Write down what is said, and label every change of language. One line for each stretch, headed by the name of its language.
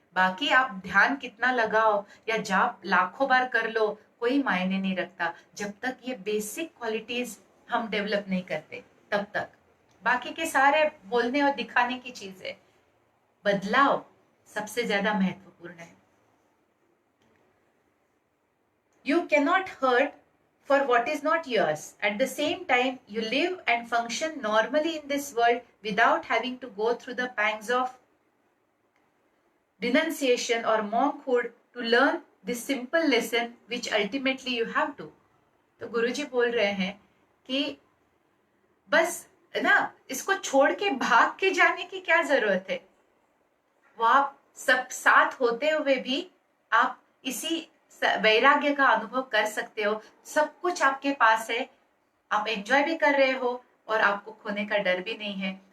Hindi: बाकी आप ध्यान कितना लगाओ या जाप लाखों बार कर लो, कोई मायने नहीं रखता जब तक ये बेसिक क्वालिटीज हम डेवलप नहीं करते, तब तक बाकी के सारे बोलने और दिखाने की चीज है। बदलाव सबसे ज्यादा महत्वपूर्ण है।
English: You cannot hurt for what is not yours. At the same time, you live and function normally in this world without having to go through the pangs of renunciation or monkhood to learn this simple lesson which ultimately you have to.
Hindi: तो गुरुजी बोल रहे हैं कि बस ना, इसको छोड़ के भाग के जाने की क्या जरूरत है। वो आप सब साथ होते हुए भी आप इसी वैराग्य का अनुभव कर सकते हो। सब कुछ आपके पास है, आप एंजॉय भी कर रहे हो और आपको खोने का डर भी नहीं है।